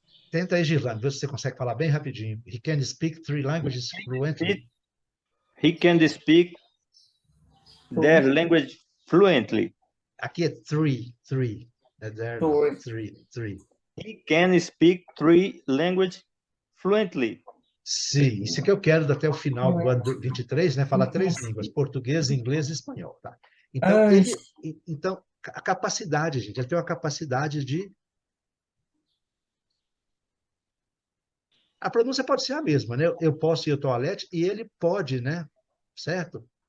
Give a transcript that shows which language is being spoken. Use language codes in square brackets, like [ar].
[pt] Tenta aí, Girlando, ver se você consegue falar bem rapidinho. [en] He can speak 3 languages fluently. He can speak their language fluently. [pt] Aqui é 3. É there, não. 3. [en] He can speak 3 language fluently. [pt] Sim, isso que eu quero até o final do ano 23, né? Falar 3 línguas, português, inglês e espanhol, tá? Então, a capacidade, gente, ele tem uma capacidade de... A pronúncia pode ser a mesma, né? Eu posso ir ao toalete e ele pode, né? Certo?